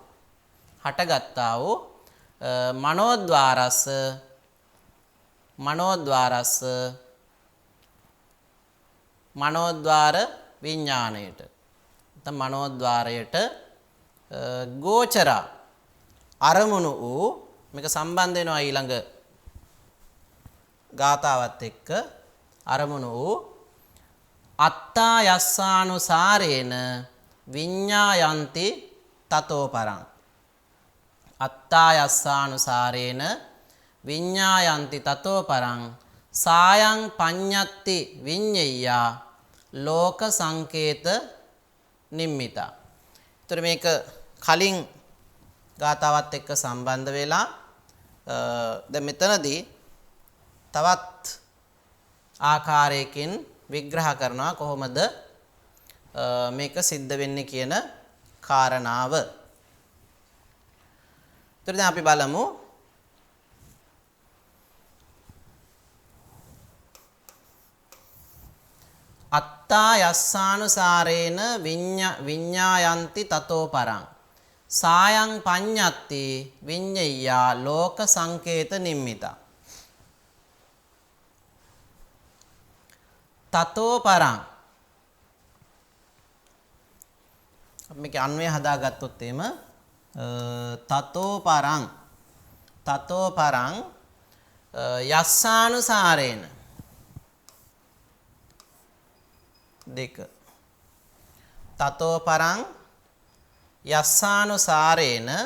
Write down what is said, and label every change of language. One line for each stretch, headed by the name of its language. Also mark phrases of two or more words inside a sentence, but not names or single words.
Sinhala: වූ මනෝද්වාර විඥාණයට නැත්නම් මනෝද්වාරයට ගෝචර අරමුණු වූ මේක සම්බන්ධ වෙනවා ඊළඟ ගාතාවත් එක්ක අරමුණු වූ
Pali: අත්තා යස්සානුසාරේන විඤ්ඤායන්ති තතෝ පරං අත්තා යස්සානුසාරේන විඤ්ඤායන්ති තතෝ පරං සායං පඤ්ඤත්ති විඤ්ඤෙය්‍යා ලෝක සංකේත නිම්මිතා.
Sinhala: ඒතර මේක කලින් ගාතාවත් එක්ක සම්බන්ධ වෙලා දැන් මෙතනදී තවත් ආකාරයකින් විග්‍රහ කරනවා කොහොමද මේක සිද්ධ වෙන්නේ කියන කාරණාව. ඒතර දැන් අපි බලමු
Pali: අත්තා යස්සානුසාරේන විඤ්ඤායන්ති තතෝ පරං සායං පඤ්ඤත්ති විඤ්ඤෙය්‍යා ලෝක සංකේත නිම්මිතා. තතෝ පරං
Sinhala: අපි මේක අන්වය හදාගත්තොත් එහෙම තතෝ
Pali: පරං යස්සානුසාරේන දෙක තතෝ පරං යස්සානුසාරේන